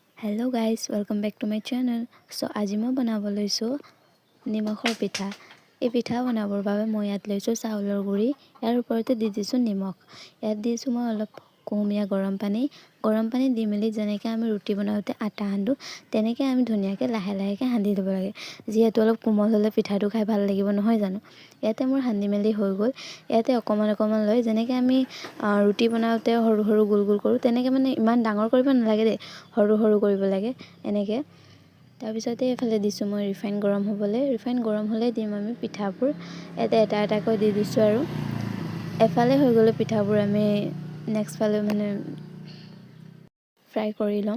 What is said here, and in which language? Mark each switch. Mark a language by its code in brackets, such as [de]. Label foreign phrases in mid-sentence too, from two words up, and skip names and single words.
[en] hello guys welcome back to my channel. [as] ছ' আজি মই বনাব লৈছোঁ নিমখৰ পিঠা। এই পিঠা বনাবৰ বাবে মই ইয়াত লৈছোঁ চাউলৰ গুড়ি, যাৰ ওপৰতে দি দিছোঁ নিমখ। ইয়াত দিছোঁ মই অলপ কুহুমীয়া গৰম পানী দি মেলি যেনেকৈ আমি ৰুটি বনাওঁতে আটা হান্দোঁ তেনেকৈ আমি ধুনীয়াকৈ লাহে লাহেকৈ হান্দি দিব লাগে। যিহেতু অলপ কোমল হ'লে পিঠাটো খাই ভাল লাগিব নহয় জানো। ইয়াতে মোৰ হান্দি মেলি হৈ গ'ল। ইয়াতে অকমান অকমান লৈ যেনেকে আমি ৰুটি বনাওতে সৰু সৰু গোল গোল কৰো তেনেকে মানে ইমান ডাঙৰ কৰিব নালাগে দে, সৰু সৰু কৰিব লাগে এনেকে। তাৰ পিছতে এফালে দিছো মই ৰিফাইন গৰম হ'বলে। ৰিফাইন গৰম হ'লে দিম আমি পিঠাবোৰ এটা এটাকৈ দি দিছো আৰু এফালে হৈ গ'ল পিঠাবোৰ আমি নেক্সট ফালে মানে ফ্ৰাই কৰি লম।